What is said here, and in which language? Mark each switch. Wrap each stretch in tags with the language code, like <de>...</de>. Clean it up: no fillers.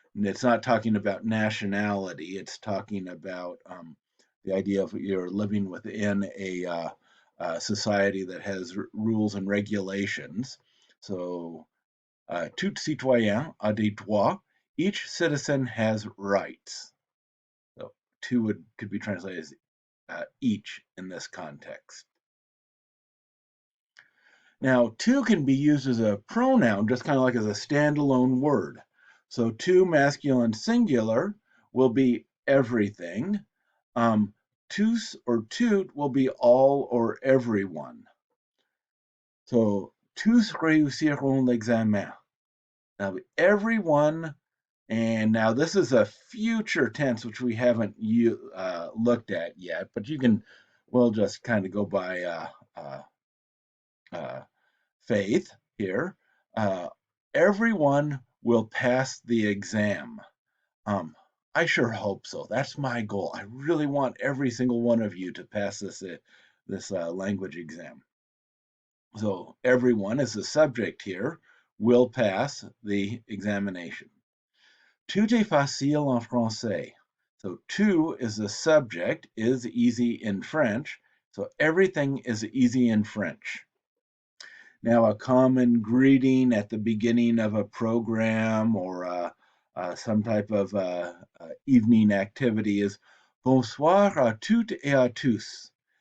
<en>And it's not talking about nationality. It's talking about the idea of you're living within a society that has rules and regulations.</en> <fr>So, tout citoyen a des droits.</fr> <en>Each citizen has rights. So, two could be translated as each in this context. Now, tout can be used as a pronoun, just kind of like as a standalone word. So, tout masculine singular will be everything. Tous or tout will be all or everyone.</en> <fr>So, tous réussiront l'examen.</fr> <en>Now, everyone, and now this is a future tense, which we haven't looked at yet, but we'll just kind of go by faith here. Everyone will pass the exam. I sure hope so. That's my goal. I really want every single one of you to pass this language exam. So everyone is the subject here will pass the examination.</en> <fr>Tout est facile en français.</fr> <en>So tout is the subject, is easy in French. So everything is easy in French. Now, a common greeting at the beginning of a program or some type of evening activity is</en> <fr>bonsoir à toutes et à tous.</fr>